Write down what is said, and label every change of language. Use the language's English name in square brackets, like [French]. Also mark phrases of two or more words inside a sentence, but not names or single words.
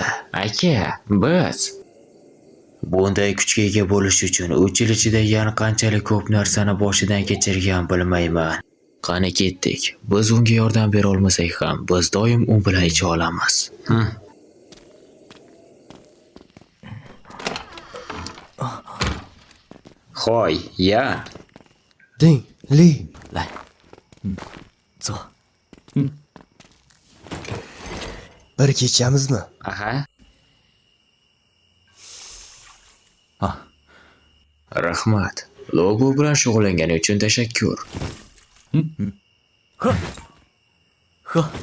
[Uzbek] Aka, biz bunday kuchga ega bo'lish uchun 3 yil ichida yana qanchalik ko'p narsani boshidan kechirgan bilmayman. Qani ketdik. Biz unga yordam bera olmasak ham, biz doim u bilan icha olamiz. Hoy, Yan. Ding, Li, [Chinese] 来，坐。 [Uzbek] bir kechamizmi? Aha. Rahmat. Logo bilan shug'ullangani uchun tashakkur. [Chinese] 喝，喝。